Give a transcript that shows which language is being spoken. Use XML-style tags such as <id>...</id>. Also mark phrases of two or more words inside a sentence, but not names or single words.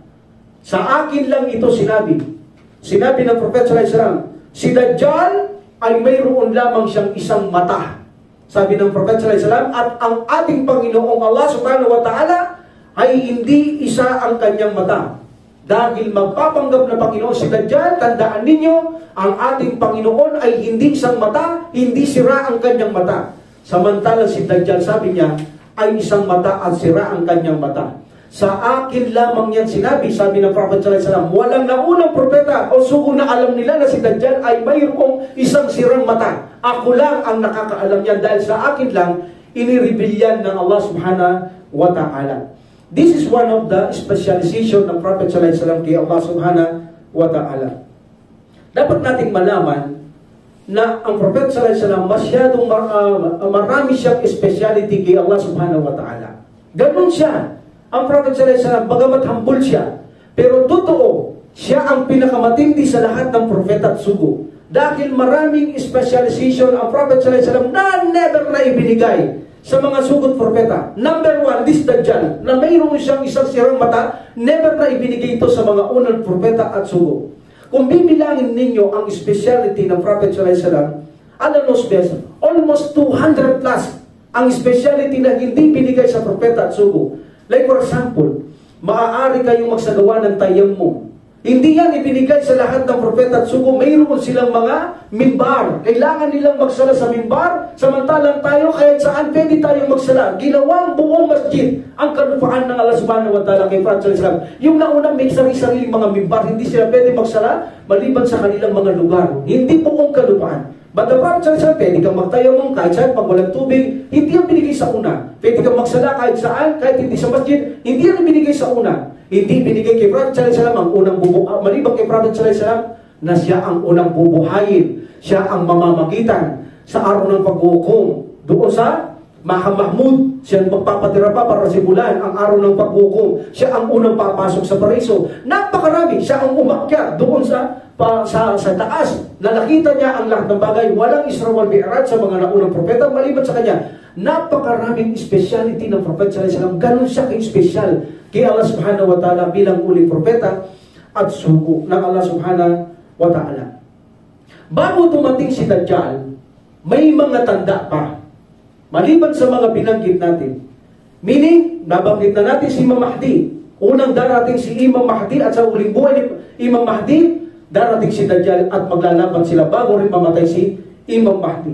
<tl>Sa akin lang ito sinabi. Sinabi ng Propeta</tl> <ar>صلى الله عليه وسلم,</ar> <tl>si Dajjal ay mayroon lamang siyang isang mata. Sabi ng Propeta</tl> <ar>صلى الله عليه وسلم,</ar> <tl>at ang ating Panginoong Allah</tl> <ar>سبحانه وتعالى</ar> <tl>ay hindi isa ang kanyang mata. Dahil magpapanggap na Panginoon si Dajjal, tandaan ninyo, ang ating Panginoon ay hindi isang mata, hindi sira ang kanyang mata. Samantalang si Dajjal, sabi niya, ay isang mata at sira ang kanyang mata. Sa akin lamang yan sinabi, sabi ng Prophet</tl> <ar>صلى الله عليه وسلم,</ar> <tl>walang naunang propeta o sugo na alam nila na si Dajjal ay mayroong isang sirang mata. Ako lang ang nakakaalam yan dahil sa akin lang inireveal ng Allah</tl> <ar>سبحانه وتعالى.</ar> <en>This is one of the specialization ng Prophet</en> <ar>صلى الله عليه وسلم</ar> <en>kay Allah</en> <ar>سبحانه وتعالى.</ar> <tl>Dapat nating malaman na ang Prophet</tl> <ar>صلى الله عليه وسلم</ar> <tl>masyadong marami siyang speciality kay Allah</tl> <ar>سبحانه وتعالى.</ar> <tl>Ganun siya. Ang Prophet</tl> <ar>صلى الله عليه وسلم,</ar> <tl>bagamat humble siya, pero totoo, siya ang pinakamatindi sa lahat ng propeta at sugo. Dahil maraming specialization ang Prophet</tl> <ar>صلى الله عليه وسلم</ar> <tl>na never na ibinigay sa mga sugot propeta.</tl> <en>Number one, this Dajjal,</en> <tl>na mayroon siyang isang sirang mata, never na ibinigay ito sa mga unang propeta at sugo. Kung bibilangin ninyo ang speciality ng Prophet</tl> <ar>صلى الله عليه وسلم,</ar> <tl>alanos best,</tl> <en>almost 200 plus</en> <tl>ang speciality na hindi binigay sa propeta at sugo.</tl> <en>Like for example,</en> <tl>maaari kayong magsagawa ng tayammum. Hindi yan ibinigay sa lahat ng propeta at sugo. Mayroon silang mga mimbar. Kailangan nilang magsala sa mimbar. Samantalang tayo, kahit saan pwede tayong magsala. Ginawang buong masjid ang kalupaan ng Allah</tl> <ar>سبحانه وتعالى</ar> <tl>kay Prophet</tl> <ar>صلى الله عليه وسلم.</ar> <tl>Yung naunang may sarili-sariling mga mimbar, hindi sila pwede magsala maliban sa kanilang mga lugar. Hindi buong kalupaan.</tl> <en>But the Prophet</en> <ar>صلى الله عليه وسلم,</ar> <tl>pwede kang magtayamum kahit saan pag walang tubig. Hindi yan binigay sa una. Pwede kang magsala kahit saan, kahit hindi sa masjid. Hindi yan binigay sa una. Hindi binigay kay Prophet</tl> <ar>صلى الله عليه وسلم</ar> <tl>ang unang maliban kay Prophet</tl> <ar>صلى الله عليه وسلم</ar> <tl>na siya ang unang bubuhayin. Siya ang mamamagitan sa araw ng paghuhukom. Doon sa Maha Mahmud, siya ang magpapatira pa para simulan ang araw ng paghuhukom. Siya ang unang papasok sa paraiso. Napakarami. Siya ang umakyat doon sa taas. Nakita niya ang lahat ng bagay. Walang</tl> <ar>الإسراء والمعراج</ar> <tl>sa mga naunang propeta maliban sa kanya. Napakaraming speciality ng Prophet</tl> <ar>صلى الله عليه وسلم.</ar> <tl>Ganun siya kay-special kay Allah</tl> <ar>سبحانه وتعالى</ar> <tl>bilang uling propeta at sugo ng Allah</tl> <ar>سبحانه وتعالى.</ar> <tl>Bago tumating si Dajjal, may mga tanda pa. Maliban sa mga binanggit natin. Meaning, nabanggit na natin si Imam Mahdi. Unang darating si Imam Mahdi at sa uling buhay ni Imam Mahdi, darating si Dajjal at maglalaban sila bago rin mamatay si Imam Mahdi.</tl>